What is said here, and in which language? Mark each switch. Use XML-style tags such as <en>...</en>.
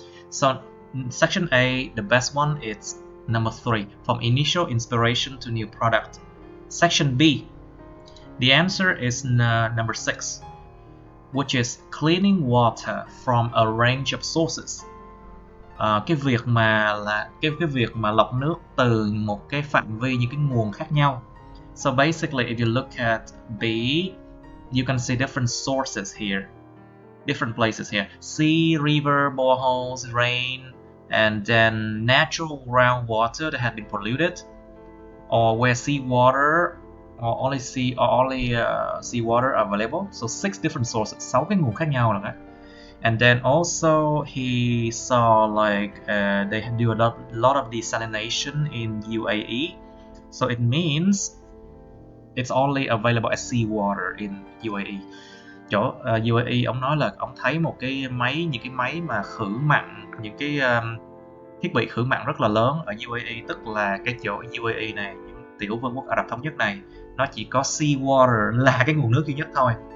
<en>So section A, the best one is number 3, from initial inspiration to new product. Section B, the answer is number 6, which is cleaning water from a range of sources.</en> <vi>Cái việc mà lọc nước từ một cái phạm vi những cái nguồn khác nhau.</vi> <en>So basically, if you look at B, you can see different sources here, different places here: sea, river, boreholes, rain, and then natural groundwater that had been polluted, or where seawater or only seawater available. So 6 different sources,</en> <vi>6 cái nguồn khác nhau là.</vi> <en>And then also he saw like they do a lot of desalination in UAE, so it means it's only available as seawater in UAE.</en> <vi>Chỗ UAE ông nói là ông thấy một cái máy, những cái máy mà khử mặn, những cái thiết bị khử mặn rất là lớn ở UAE, tức là cái chỗ UAE này, những tiểu vương quốc Ả Rập Thống Nhất này, nó chỉ có seawater là cái nguồn nước duy nhất thôi.</vi>